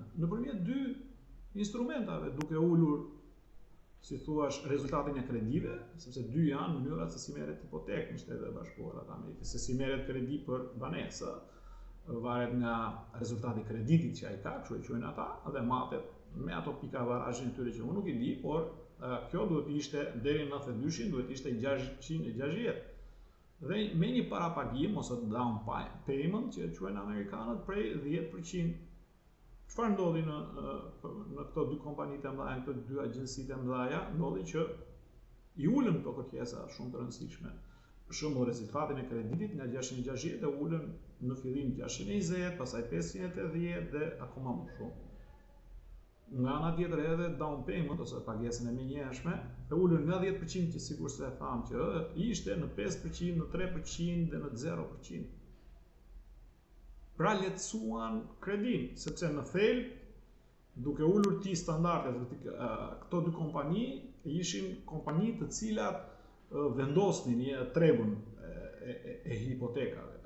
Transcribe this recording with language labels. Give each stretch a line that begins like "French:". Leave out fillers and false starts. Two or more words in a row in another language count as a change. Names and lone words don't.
Albanian: Nëpërmjet dy instrumentave, duke ulur, si thuash, rezultatin e kredive, sepse dy janë mënyrat se si merret hipotekë në Shtetet e Bashkuara të Amerikës, se si merret kredi për banesë, varet nga rezultati i kreditit që ai ka, kështu e quajnë ata, dhe matet me ato pika barazhin tyre që unë nuk i di, por kjo duhet ishte deri në 92-shin, duhet ishte 660. Dhe me një parapagim ose
English: down payment
Albanian: që quajnë amerikanët prej 10%. Çfarë ndodhi në këto dy kompanitë e mëdha, këto dy agjencitë e mëdha, ndodhi që i ulën këto kërkesa shumë të rëndësishme. Për shembull, rezultatin e kreditit nga 660 e ulën në fillim 620, pastaj 580 dhe akoma më shumë. Nga ana tjetër edhe
English: down payment
Albanian: ose pagesën e menjëhershme e ulën nga 10% që sikur se e tham që ishte në 5%, në 3% dhe në 0%. Pra lehtësuan kredin, sepse në thelb, duke ulur ti standardet, këto dy kompani ishin kompani të cilat vendosnin tregun e hipotekave.